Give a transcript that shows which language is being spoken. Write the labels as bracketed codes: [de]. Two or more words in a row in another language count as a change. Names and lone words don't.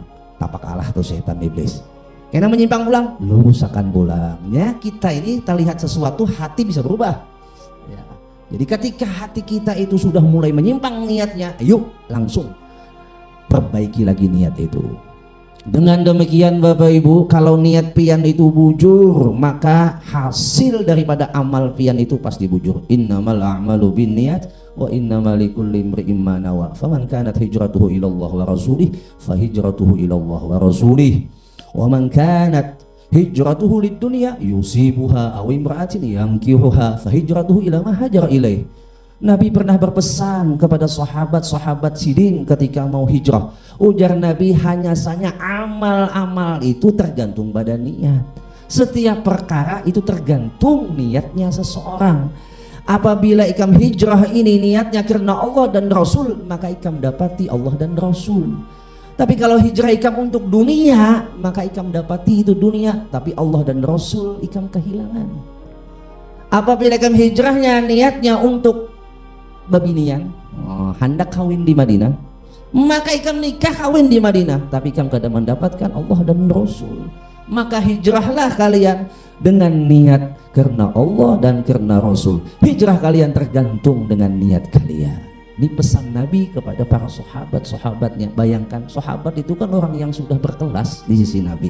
[bjn] Tapak kalah tuh syaitan iblis. Karena menyimpang pulang, lurus akan pulang. [id] Ya, kita ini kita lihat sesuatu, hati bisa berubah. Ya. Jadi ketika hati kita itu sudah mulai menyimpang niatnya, yuk langsung perbaiki lagi niat itu. Dengan demikian Bapak Ibu, kalau niat pian itu bujur, maka hasil daripada amal pian itu pasti bujur. [ar] إنما الأعمال بالنيات وإنما لكل امرئ ما نوى. فمن كانت هجرته إلى الله ورسوله فهجرته إلى الله ورسوله. ومن كانت هجرته لدنيا يصيبها أو امرأة ينكحها فهجرته إلى ما هاجر إليه. [id] Nabi pernah berpesan kepada sahabat-sahabat Sidin ketika mau hijrah. Ujar Nabi, hanya saja amal-amal itu tergantung pada niat. Setiap perkara itu tergantung niatnya seseorang. Apabila ikam hijrah ini niatnya karena Allah dan Rasul, maka ikam dapati Allah dan Rasul. Tapi kalau hijrah ikam untuk dunia, maka ikam dapati itu dunia, tapi Allah dan Rasul ikam kehilangan. Apabila ikam hijrahnya niatnya untuk babinian, hendak kawin di Madinah, maka ikam nikah kawin di Madinah, tapi ikam kada mendapatkan Allah dan Rasul. Maka hijrahlah kalian dengan niat karena Allah dan karena Rasul. Hijrah kalian tergantung dengan niat kalian. Ini pesan Nabi kepada para sahabat-sahabatnya. Bayangkan, sahabat itu kan orang yang sudah berkelas di sisi Nabi.